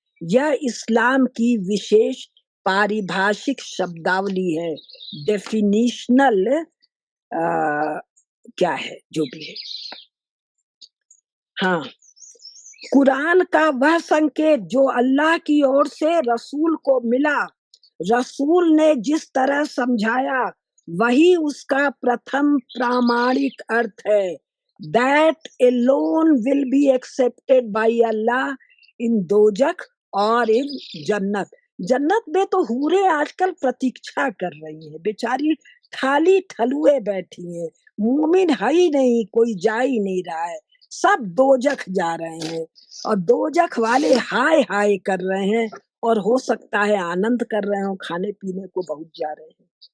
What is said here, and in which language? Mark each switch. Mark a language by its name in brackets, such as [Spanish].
[Hindi] यह इस्लाम की विशेष पारिभाषिक शब्दावली है, डेफिनिशनल क्या है जो भी है। हाँ, कुरान का वह संकेत जो अल्लाह की ओर से रसूल को मिला, रसूल ने जिस तरह समझाया वही उसका प्रथम प्रामाणिक अर्थ है। [English] That alone will be accepted by Allah in दोजख और in जन्नत। [Hindi] जन्नत में तो हूरें आजकल प्रतीक्षा कर रही हैं, बेचारी थाली ठलुए बैठी हैं। मोमिन है ही नहीं, कोई जा ही नहीं रहा है, सब दोजख जा रहे हैं और दोजख वाले हाय हाय कर रहे हैं और हो सकता है आनंद कर रहे हो, खाने पीने को बहुत जा रहे हैं।